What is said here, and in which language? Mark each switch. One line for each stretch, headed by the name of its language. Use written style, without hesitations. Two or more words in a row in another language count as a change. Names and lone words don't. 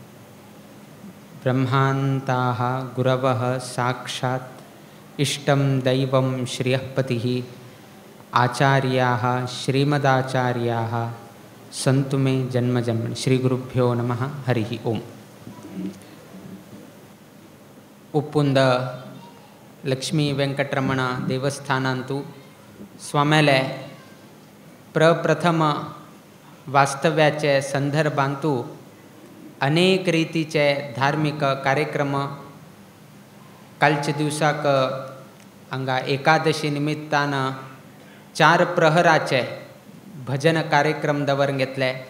Sanskrit: ब्रह्मान्ताः गुरवः साक्षात् इष्टं दैवं श्रियःपतिः आचार्याः श्रीमदाचार्याः सन्तु मे जन्मजं। श्रीगुरुभ्यो नमः। हरिः ओम्।
Konkani: उप्पुंद लक्ष्मी वेंकटरमण देवस्थानांतू स्वाम्याले प्रप्रथम वास्तव्याचे संदर्भांतू अनेक रीतीचे धार्मिक कार्यक्रम कालच्या दिवसाक हांगा एकादशी निमित्तान 4 प्रहराचे भजन कार्यक्रम दवरून घेतले।